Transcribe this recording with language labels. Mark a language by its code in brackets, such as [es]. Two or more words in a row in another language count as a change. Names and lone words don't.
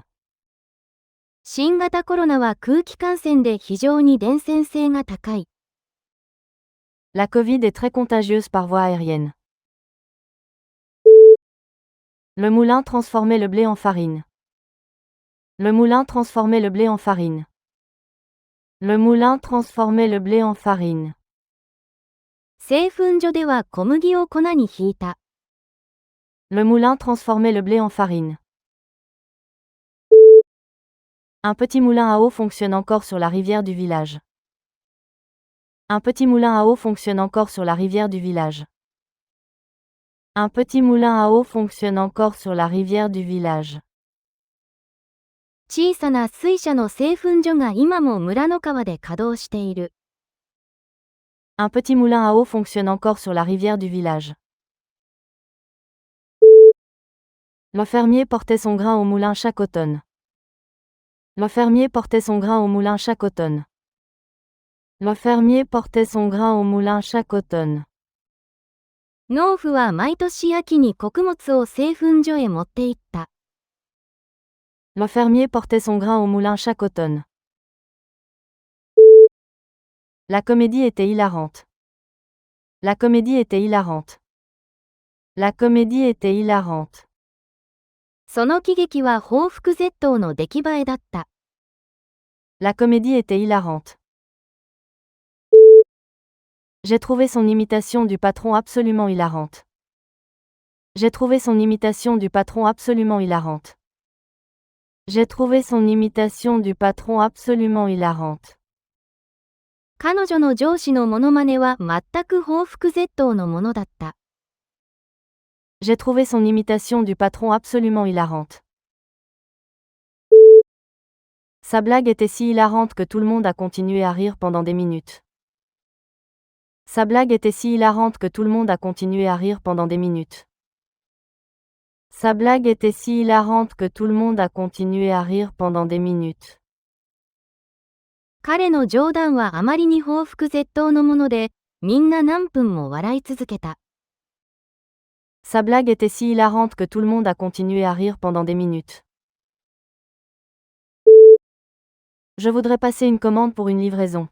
[ja] 新型コロナは空気感染で非常に伝染性が高い。 [fr] La Covid est très contagieuse par voie aérienne. Le moulin transformait le blé en farine. Le moulin transformait le blé en farine. Le moulin transformait le blé en farine. [ja] 製粉所では小麦を粉にひいた。 [fr] Le moulin transformait le blé en farine. Un petit moulin à eau fonctionne encore sur la rivière du village. Un petit moulin à eau fonctionne encore sur la rivière du village. Un petit moulin à eau fonctionne encore sur la rivière du village. [ja] 小さな水車の製粉所が今も村の川で稼働している。 [fr] Un petit moulin à eau fonctionne encore sur la rivière du village. Le fermier portait son grain au moulin chaque automne. Le fermier portait son grain au moulin chaque automne. Le fermier portait son grain au moulin chaque automne. [ja] 農夫は毎年秋に穀物を製粉所へ持って行った。 [fr] Le fermier portait son grain au moulin chaque automne. La comédie était hilarante. La comédie était hilarante. La comédie était hilarante. [ja] その喜劇は報復絶倒の出来栄えだった。 [fr] La comédie était hilarante. J'ai trouvé son imitation du patron absolument hilarante. J'ai trouvé son imitation du patron absolument hilarante. J'ai trouvé son imitation du patron absolument hilarante. [ja] 彼女の上司のモノマネは全く報復絶倒のものだった。 [fr] J'ai trouvé son imitation du patron absolument hilarante. Sa blague était si hilarante que tout le monde a continué à rire pendant des minutes. Sa blague était si hilarante que tout le monde a continué à rire pendant des minutes. Sa blague était si hilarante que tout le monde a continué à rire pendant des minutes. [ja] 彼の冗談はあまりに報復絶倒のもので、みんな何分も笑い続けた。 [fr] Sa blague était si hilarante que tout le monde a continué à rire pendant des minutes. Je voudrais passer une commande pour une livraison.